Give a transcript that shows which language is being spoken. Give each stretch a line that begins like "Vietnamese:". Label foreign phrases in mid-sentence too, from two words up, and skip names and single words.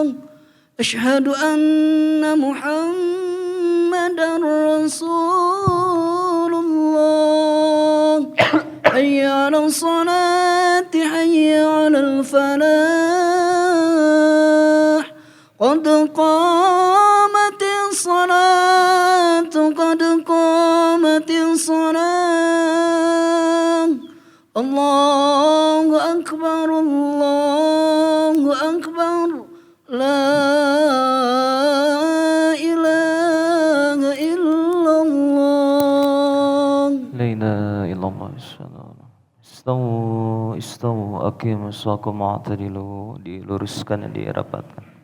Arabic: أشهد أن محمدا رسول الله. حي على الصلاة، حي على الفلاح. قد قامت الصلاة، قد قامت الصلاة. الله أكبر، الله أكبر. لا إله إلا الله. لا إله إلا الله. استووا أقيموا الصلاة اعتدلوا.
Indonesian: Diluruskan dan dirapatkan.